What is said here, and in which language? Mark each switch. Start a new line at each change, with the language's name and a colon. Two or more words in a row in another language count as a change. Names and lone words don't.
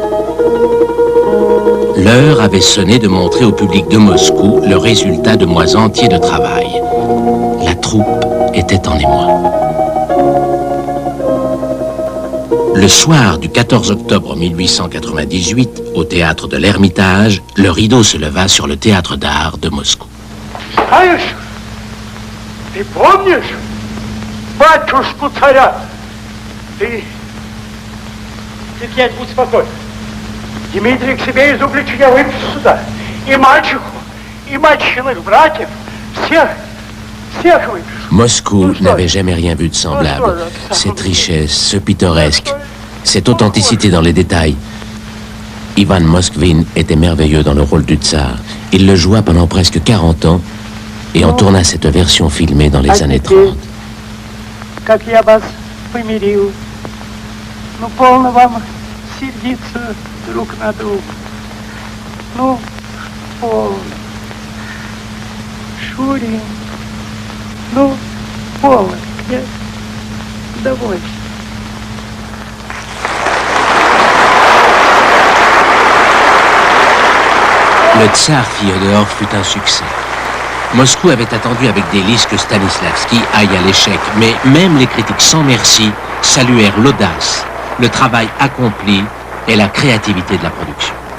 French: L'heure avait sonné de montrer au public de Moscou le résultat de mois entiers de travail. La troupe était en émoi. Le soir du 14 octobre 1898, au théâtre de l'Ermitage, le rideau se leva sur le théâtre d'art de Moscou.
Russian: Знаешь, ты помнишь батюшку царя? Ты князь, будь спокоен. Дмитрий к себе из Углича выпил сюда. И мальчику, и мальчиных братьев, всех выпил.
French: Moscou n'avait jamais rien vu de semblable. Cette richesse, ce pittoresque, cette authenticité dans les détails. Ivan Moskvin était merveilleux dans le rôle du tsar. Il le joua pendant presque 40 ans et en tourna cette version filmée dans les années 30.
Russian: Как я вас помирил. Ну, полно вам сердиться друг на друга. Ну, полно. Шурин. Ну, полно. Я доволен.
French: Le tsar Fyodor fut un succès. Moscou avait attendu avec délice que Stanislavski aille à l'échec, mais même les critiques sans merci saluèrent l'audace, le travail accompli et la créativité de la production.